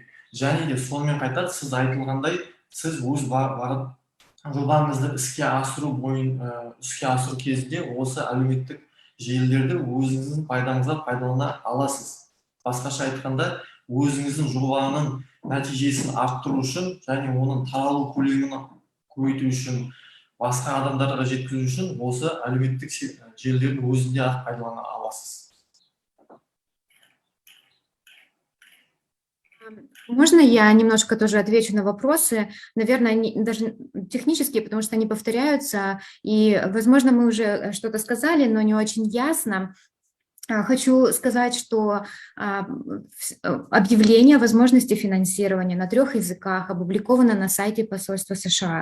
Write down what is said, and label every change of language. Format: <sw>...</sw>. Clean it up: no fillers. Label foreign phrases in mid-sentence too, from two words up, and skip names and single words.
<kk>Және де сонымен қатар сіз айтылғандай, сіз өз жобаңызды іске асыру кезінде осы әлеуметтік желілерді өзіңіздің пайдаңызға пайдалана аласыз. Басқаша айтқанда, өзіңіздің жобаның нәтижесін арттыру үшін және оның таралу көлемін көбейту үшін, басқа адамдарға жеткізу үшін осы әлеуметтік желілердің өзінде ақ пайдалана аласыз.</kk> <ru>Можно я немножко тоже отвечу на вопросы, наверное, даже технические, потому что они повторяются, и, возможно, мы уже что-то сказали, но не очень ясно. Хочу сказать, что объявление о возможности финансирования на 3 языках опубликовано на сайте посольства США.</ru>